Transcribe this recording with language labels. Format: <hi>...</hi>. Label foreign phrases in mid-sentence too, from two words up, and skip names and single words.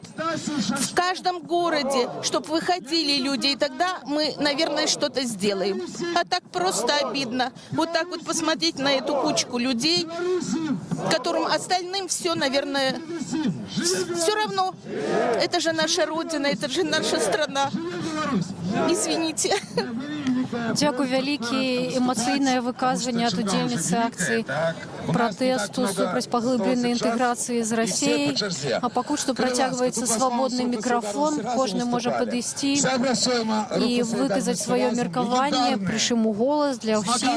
<ru>В каждом городе, чтобы выходили люди, и тогда мы, наверное, что-то сделаем. А так просто обидно. Вот так вот посмотреть на эту кучку людей, которым остальным все, наверное, все равно. Это же наша родина, это же наша страна. Извините.</ru> <be>Дзякуй вялікі. Эмацыйнае выказванне ад удзельніцы акцыі пратэсту супраць паглыбленай інтэграцыі з Расіяй. А пакуль што працягваецца свабодны мікрафон, кожны можа падысці і выказаць сваё меркаванне, прычым у голас для ўсіх.</be>